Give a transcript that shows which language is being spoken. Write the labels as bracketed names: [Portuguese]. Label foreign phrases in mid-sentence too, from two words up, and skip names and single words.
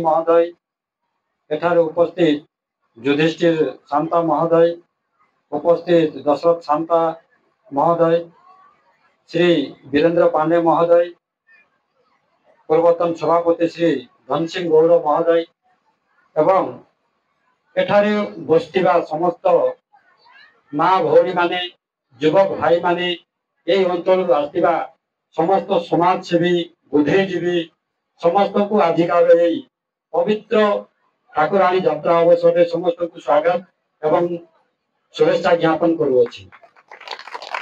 [Odia] ମହୋଦୟ ଏଠାରେ ଉପସ୍ଥିତ ଯୁଧିଷ୍ଠିର ଶାନ୍ତା ମହୋଦୟ ଉପସ୍ଥିତ ଦଶରଥ ଶାନ୍ତା ମହୋଦୟ ଶ୍ରୀ ବୀରେନ୍ଦ୍ର ପାଣ୍ଡେ ମହୋଦୟ ପୂର୍ବତନ ସଭାପତି ଶ୍ରୀ ଧନ ସିଂହ ଗୌଡ଼ ମହୋଦୟ ଏବଂ ଏଠାରେ ବସିଥିବା ସମସ୍ତ ମା' ଭଉଣୀ ମାନେ ଯୁବକ ଭାଇ ମାନେ ଏହି ଅଞ୍ଚଳ ଆସିଥିବା ସମସ୍ତ ସମାଜସେବୀ ବୁଦ୍ଧିଜୀବୀ ସମସ୍ତ କୁ ଆଜିକାର ପବିତ୍ର ଠାକୁରାଣୀ ଯାତ୍ରା ଅବସର ସମସ୍ତ କୁ ସ୍ୱାଗତ ଏବଂ ଶୁଭେଚ୍ଛା ଜ୍ଞାପନ କରୁଅଛି।